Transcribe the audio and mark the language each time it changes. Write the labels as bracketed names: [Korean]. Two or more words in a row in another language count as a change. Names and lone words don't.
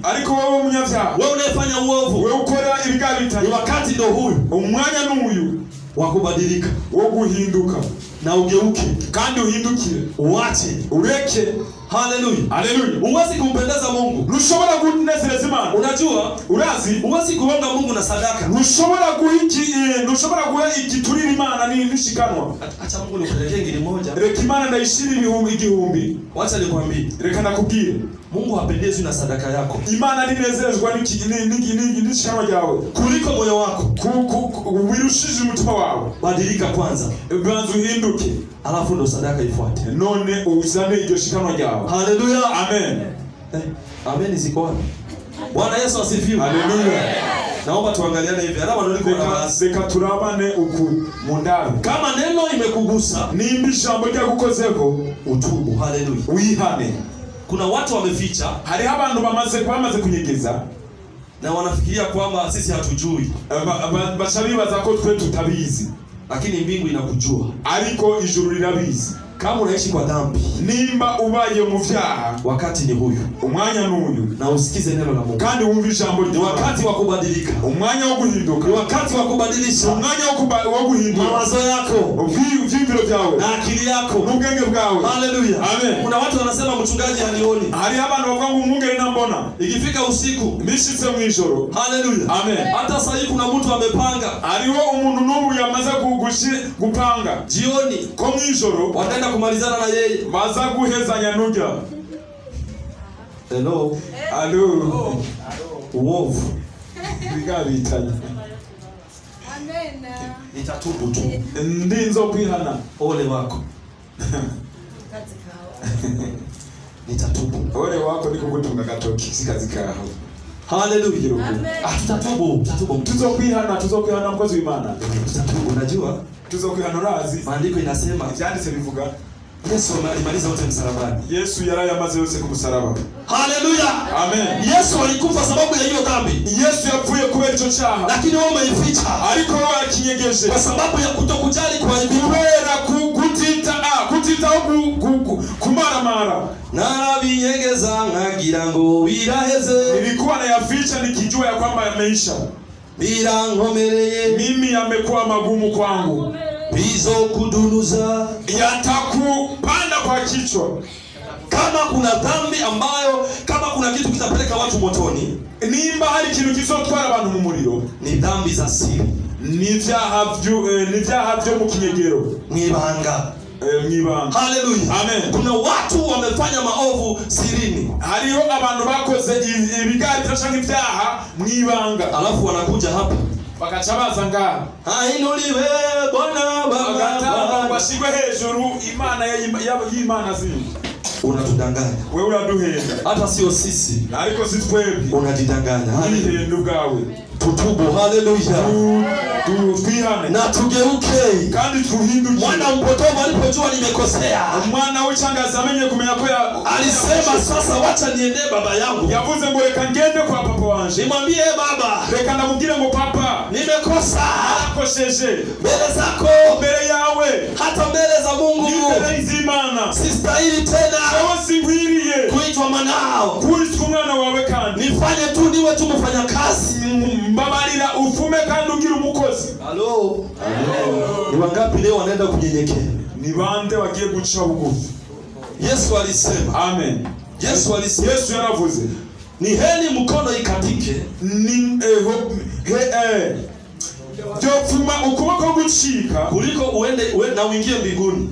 [Rundi] Ariko wowe munyavyaha, [Swahili] wewe unayefanya uovu, [Rundi] wewe ukora ibigabitanye, [Swahili] ni wakati ndo huyu [Rundi] umwanya n'uyu [Swahili] wa kubadilika [Rundi] wo guhinduka [Swahili] na ugeuke [Rundi] kandi uhindukire, [Swahili] uache [Rundi] ureke. [Swahili] Haleluya. Haleluya. Uwezi kumpendeza Mungu. [Rundi] Ntushobora kunezereza Imana. [Swahili] Unajua, [Rundi] Urazi, [Swahili] uwezi kuonga Mungu na sadaka. [Rundi] ntushobora guha igiturira Imana n'ishikanwa. [Swahili] Acha Mungu nikupelekee ngiri moja. [Rundi] Reka Imana ndayishira igihumbi. [Swahili] Wacha nikwambie, [Rundi] Reka nakubwire, [Swahili] Mungu hapendezwi na sadaka yako [Rundi] Imana ninezerezwa n'ishikanwa ryawe [Swahili] kuliko moyo wako. [Rundi] wirushije umutima wawe. [Swahili] Badilika kwanza, [Rundi] Banza uhinduke, [Swahili] alafu ndo sadaka ifuate. [Rundi] none uzane iryo shikanwa ryawe. [Swahili] Haleluya. Amen. Amen ziko wapi? Bwana Yesu asifiwe. Haleluya. Naomba tuangaliane hivi. Alama ndio liko na [Rundi] Reka turabane uku mundabe. [Swahili] kama neno imekugusa, [Rundi] Nimba ijambo ryagukozeko, [Swahili] utubu. Haleluya. [Rundi] wihane. [Swahili] Kuna watu wameficha [Rundi] Hariho abantu bamaze kunyegeza [Swahili] na wanafikiria kwamba sisi hatujui, [Rundi] baca bibaza ko twe tutabizi, [Swahili] lakini mbingu inakujua. [Rundi] ariko ijuru rirabizi. [Swahili] Kama unaishi kwa dhambi, [Rundi] Nimba ubaye mu vyaha, [Swahili] wakati ni huyu, [Rundi] umwanya n'uyu, [Swahili] na usikize neno la Mungu. [Rundi] kandi wumva ijambo [Swahili] Ni wakati wa kubadilika, [Rundi] umwanya wo guhinduka, [Swahili] ni wakati wa kubadilisha [Rundi] umwanya wo guhindura [Swahili] mawazo yako [Rundi] ivyiyumviro vyawe [Swahili] na akili yako [Rundi] n'ubwenge bwawe. [Swahili] Haleluya. Amen. Kuna watu wanasema mchungaji hanioni. [Rundi] Hariho abantu bavuga ngo umwungere nambona, [Swahili] Ikifika usiku, [Rundi] nishitse mw'ijoro. [Swahili] haleluya. Amen. Hata sasa hivi kuna mtu amepanga [Rundi] Hariho umuntu n'ubu yamaze gupanga [Swahili] jioni [Rundi] ko mw'ijoro [Swahili] wataenda kumalizana na yeye. [Rundi] baza guhezanya n'urya. [Swahili] Hello. Alo. Uovu. [Rundi] Bigabitanye. [Swahili] Amen. Nitatubu tu. [Rundi] Ndinzo kwihana. [Swahili] Ole wako. Nitatubu. Ole wako niko gutunga gatoki sikazi kaho. Haleluya. Amen. Tutatubu. [Rundi] Tuzokwihana mkozi w'Imana. [Swahili] Tutatubu. Unajua? [Rundi] Tuzokwihana urazi. [Swahili] Maandiko inasema [Rundi] Ivyanditse bivuga [Swahili] Yesu alimaliza wote msalabani. [Rundi] Yesu yarayamaze yose ku musaraba. [Swahili] Haleluya. Amen. Yesu alikufa sababu ya hiyo dhambi. [Rundi] Yesu yapfuye kubera ico cyaha. [Swahili] Lakini wewe umeificha. [Rundi] Ariko wewe akinyegeje. [Swahili] Kwa sababu ya kutokujali kwa aibu. [Rundi] Kubera kutitaho kumaramara. Narabinyegeza nkagira ngo biraheze. [Swahili] Nilikuwa nayaficha nikijua ya kwamba yameisha. [Rundi] Birankomereye. [Swahili] Mimi yamekuwa magumu kwangu. [Rundi] Bizo kudunuza. [Swahili] Yatakupanda kwa kichwa. Kama kuna dhambi ambayo, kama kuna kitu kitapeleka watu motoni, [Rundi] Nimba hari ikintu kizotwara abantu mu muriro, [Swahili] ni dhambi za siri, [Rundi] ni vyaha vyo mu kinyegero, mwibanga. mwibanga. [Swahili] Haleluya. Amen. Kuna watu wamefanya maovu sirini, [Rundi] Hariho abantu bakoze ibigari cyangwa ivyaha mwibanga, [Swahili] alafu wanakuja hapa [Rundi] bakaca baza ngaha [Swahili] ainuliwe Bwana Baba, [Rundi] bashigwe hejuru Imana y'Imana zindi. [Swahili] Unatudanganya. [Rundi] Wewe uraduhenda. [Swahili] Hata sio sisi, [Rundi] Ariko si twebwe. [Swahili] unajidanganya. Haleluya. [Rundi] Ubwawe. [Swahili] Tutubu. Haleluya. [Rundi] Twihane [Swahili] Na tugeuke. [Rundi] kandi tuhinduke. [Swahili] Mwana mpotovu alipojua nimekosea, [Rundi] Mwana w'ichangaza amenye kumenya ko [Swahili] alisema sasa wacha niende baba yangu. [Rundi] yavuze ngo reka ngende kwa papa wanje. [Swahili] Nimwambie baba, [Rundi] Reka ndamubwire ngo papa, [Swahili] nimekosa [Rundi] nakosheje [Swahili] mbele zako, [Rundi] mbere yawe, [Swahili] hata mbele za Mungu. [Rundi] mbere y'Imana. [Swahili] Sistahili tena [Rundi] Wowe ngwiriye [Swahili] kuitwa mwanao. [Rundi] kwitwa umwana wawe kandi. [Swahili] Nifanye tu niwe tu mfanya kazi. [Rundi] Mbabarira ufume kandi ugira umukozi. [Swahili] Halo. Ni wangapi leo wanaenda kunyenyekea? [Rundi] Ni bande wagiye guca bugufi. [Swahili] Yesu alisema. Amen. Yesu alisema. [Rundi] Yesu yaravuze. [Swahili] Ni heri mkono ikatike. [Rundi] Ni Jofuma ukuboko gucika [Swahili] Kuliko uende na uingie mbinguni.